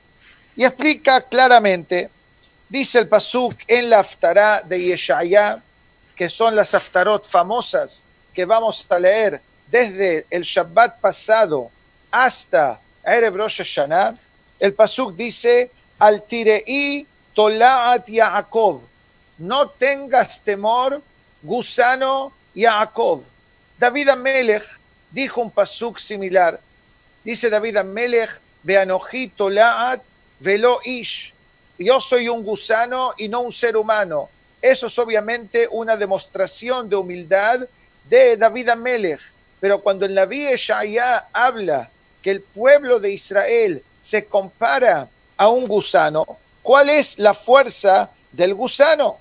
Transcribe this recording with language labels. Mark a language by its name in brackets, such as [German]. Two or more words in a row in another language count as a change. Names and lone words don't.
[Spanish] Y explica claramente, dice el pasuk en la Haftará de Yeshaya, que son las Haftarot famosas que vamos a leer desde el Shabbat pasado hasta Erev Rosh Hashanah. El pasuk dice, [Hebrew] אל תיראי תולעת יעקב, [Spanish] no tengas temor, gusano Yaakov. David Amelech dijo un pasuk similar. Dice David Amelech, [Hebrew] ואנכי תולעת ולא איש, [Spanish] yo soy un gusano y no un ser humano. Eso es obviamente una demostración de humildad de David Amelech. Pero cuando el Naví Yeshaya habla que el pueblo de Israel se compara a un gusano, ¿cuál es la fuerza del gusano?